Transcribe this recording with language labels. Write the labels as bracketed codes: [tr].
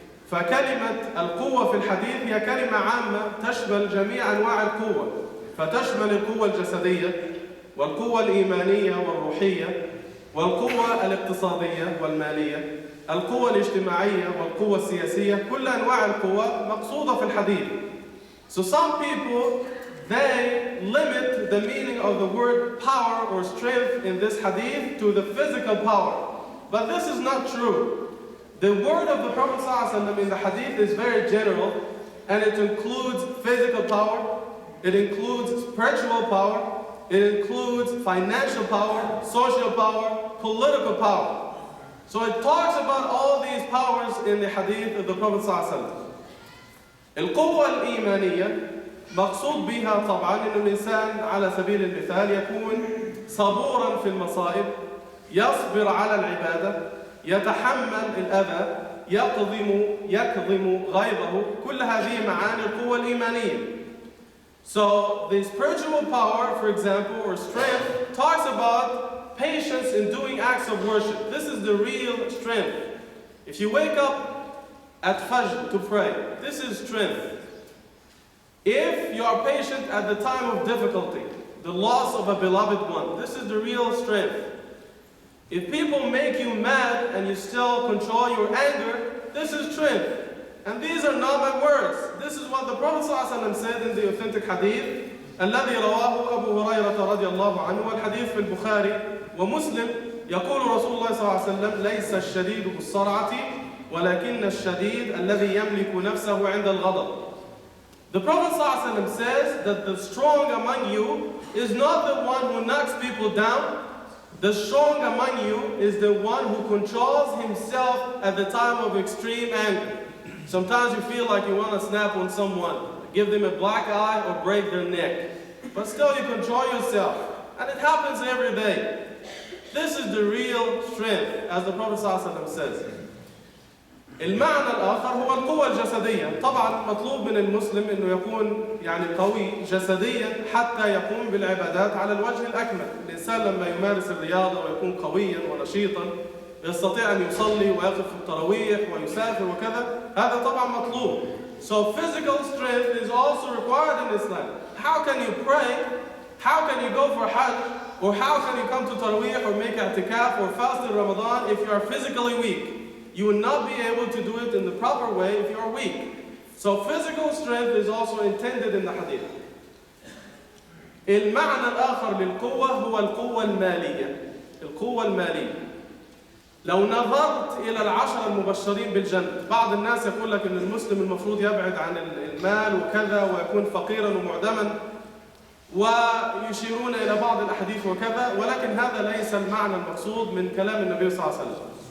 [ar] فكلمة القوة في الحديث هي كلمة عامة تشمل جميع أنواع القوة، فتشمل القوة الجسدية والقوة الإيمانية والروحية والقوة الاقتصادية والمالية، القوة الاجتماعية والقوة السياسية. كل أنواع القوة مقصودة في الحديث. [en] So some people, they limit the meaning of the word power or strength in this hadith to the physical power. But this is not true. The word of the Prophet ﷺ in the hadith is very general, and it includes physical power, it includes spiritual power, it includes financial power, social power, political power. So it talks about all these powers in the hadith of the Prophet ﷺ. [ar] القوة الإيمانية مقصود بها طبعا إنه الإنسان على سبيل المثال يكون صبورا في المصائب، يصبر على العبادة، يتحمل الأذى، يكظم غيظه. كل هذه معاني القوة الإيمانية. [en] So the spiritual power, for example, or strength, talks about patience in doing acts of worship. This is the real strength. If you wake up at Fajr to pray, this is strength. If you are patient at the time of difficulty, the loss of a beloved one, this is the real strength. If people make you mad and you still control your anger, this is strength. And these are not my words. This is what the Prophet ﷺ said in the authentic hadith [ar] الذي رواه أبو هريرة رضي الله عنه، والحديث في البخاري ومسلم. يقول رسول الله صلى الله عليه وسلم: ليس الشديد بالسرعة ولكن الشديد الذي يملك نفسه عند الغضب. [en] The Prophet ﷺ says that the strong among you is not the one who knocks people down. The strong among you is the one who controls himself at the time of extreme anger. Sometimes you feel like you want to snap on someone, give them a black eye or break their neck. But still you control yourself. And it happens every day. This is the real strength, as the Prophet ﷺ says. [ar] المعنى الآخر هو القوة الجسدية. طبعا مطلوب من المسلم أنه يكون قوي جسديا حتى يقوم بالعبادات على الوجه الأكمل. الإنسان لما يمارس الرياضة ويكون قويا ونشيطا يستطيع أن يصلي ويقف في التراويح ويسافر وكذا. هذا طبعا مطلوب. [en] So physical strength is also required in Islam. How can you pray? How can you go for Hajj? Or how can you come to Taraweeh or make i'tikaf or fast in Ramadan if you are physically weak? You will not be able to do it in the proper way if you are weak. So physical strength is also intended in the hadith. [ar] المعنى الآخر للقوة هو القوة المالية. القوة المالية. لو نظرت إلى العشرة المبشرين بالجنة، بعض الناس يقول لك إن المسلم المفروض يبعد عن المال وكذا ويكون فقيرا ومعدما، ويشيرون إلى بعض الأحاديث وكذا، ولكن هذا ليس المعنى المقصود من كلام النبي صلى الله عليه وسلم.